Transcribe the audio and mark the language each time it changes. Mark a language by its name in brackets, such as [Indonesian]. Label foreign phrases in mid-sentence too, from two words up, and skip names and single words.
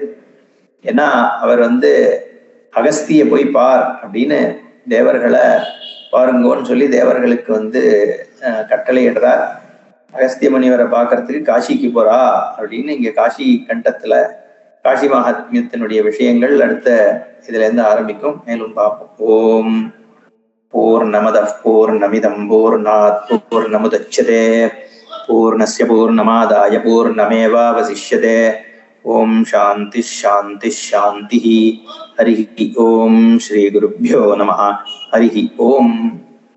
[Tamil] ஏன்னா அவர் அகஸ்திய போய் பார் அப்படின்னு தேவர்களை பாருங்கோன்னு சொல்லி தேவர்களுக்கு கட்டளையிடுறார். அகஸ்திய முனிவரை பார்க்கறதுக்கு காசிக்கு போறா அப்படின்னு இங்க காசி கண்டத்துல காசி மகாத்மியத்தினுடைய விஷயங்கள் அடுத்த இதுல இருந்து ஆரம்பிக்கும். மேலும் பார்ப்போம். [Sanskrit] ओं पूर्णमदः पूर्णमिदं पूर्णात् पूर्णमुदच्यते पूर्णस्य पूर्णमादाय पूर्णमेवावशिष्यते. ओं शान्ति शान्ति शान्ति। हरि ओं. श्री गुरुभ्यो नमः। हरि ओं.